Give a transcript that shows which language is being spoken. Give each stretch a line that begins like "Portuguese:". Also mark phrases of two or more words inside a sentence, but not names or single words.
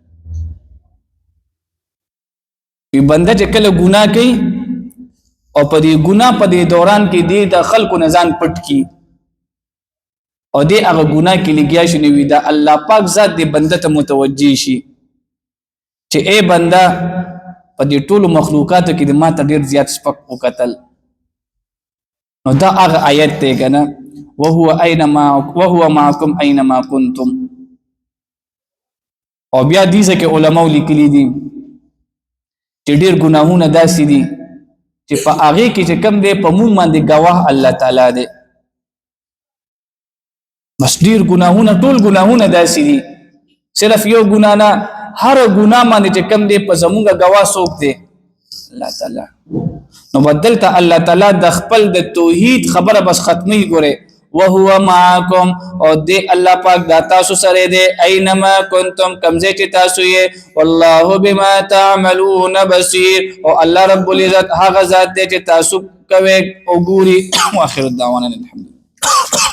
Pashto: وی بنده چې کله ګناه کوي او په دې ګناه په دې دوران کې دې د خلکو نه ځان پټ کی او دې هغه ګناه کې لګیا شي نو دا الله پاک ذات دې بنده ته متوجي شي چې اے بندا په دې ټول مخلوقاتو کې د ماته ډیر زیات سپک وکتل نو دا هغه آیت ته کنه
Arabic: وهو معكم اينما كنتم
Pashto: او بیا دې ځکه علماء لیکلي دي چې ډیر ګناهونه داسې دي چې په هغه کې چې کم دی په مونږ باندې گواه الله تعالی دی بس ډیر ګناهونه ټول ګناهونه داسې دي صرف یو ګناه نه هر ګناه باندې چې کم دی په زمونږه گواه څوک دی الله تعالی نو بدلته الله تعالی د خپل د توحید خبره بس ختمي ګوره
Arabic: وهو معكم
Pashto: او دې الله پاک دا تاسو سره دې
Arabic: اينما كنتم
Pashto: کمزه چې تاسو یې
Arabic: والله بما تعملون بصير
Pashto: او الله رب العزت هغه ذات دې چې تاسو کوي او ګوري
Arabic: واخر الدعوانا الحمد